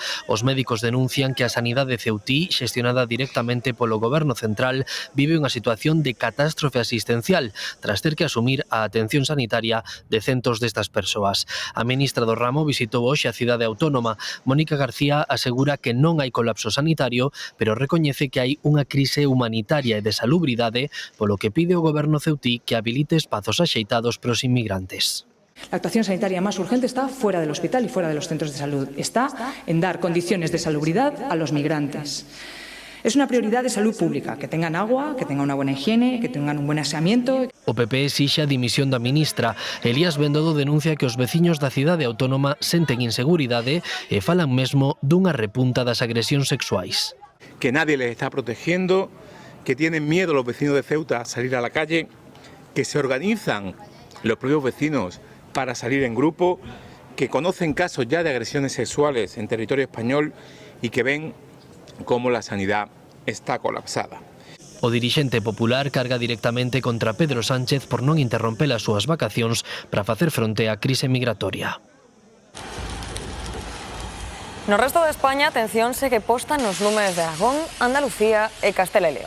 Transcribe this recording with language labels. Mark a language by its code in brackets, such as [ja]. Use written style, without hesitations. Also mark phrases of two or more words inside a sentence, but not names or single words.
[gl] Os médicos denuncian que a sanidade ceutí, xestionada directamente polo goberno central, vive unha situación de catástrofe asistencial, tras ter que asumir a atención sanitaria de centos destas persoas. A ministra do ramo visitou hoxe a cidade autónoma. Mónica García asegura que non hai colapso sanitario, pero recoñece que hai unha crise humanitaria e de salubridade, polo que pide ao goberno ceutí que habilite espazos axeitados para os inmigrantes. [es] La actuación sanitaria más urgente está fuera del hospital y fuera de los centros de salud. Está en dar condiciones de salubridad a los migrantes. Es una prioridad de salud pública, que tengan agua, que tengan una buena higiene, que tengan un buen aseamiento. [gl] O PP exixe a dimisión da ministra. Elías Bendodo denuncia que os veciños da cidade autónoma senten inseguridade e falan mesmo dunha repunta das agresións sexuais. [es] Que nadie les está protegiendo, que tienen miedo los vecinos de Ceuta a salir a la calle, que se organizan los propios vecinos para salir en grupo, que conocen casos ya de agresiones sexuales en territorio español y que ven como la sanidad está colapsada. [gl] O dirixente popular carga directamente contra Pedro Sánchez por non interromper as súas vacacións para facer fronte á crise migratoria. No resto de España, atención segue posta nos lumes de Aragón, Andalucía e Castela e León.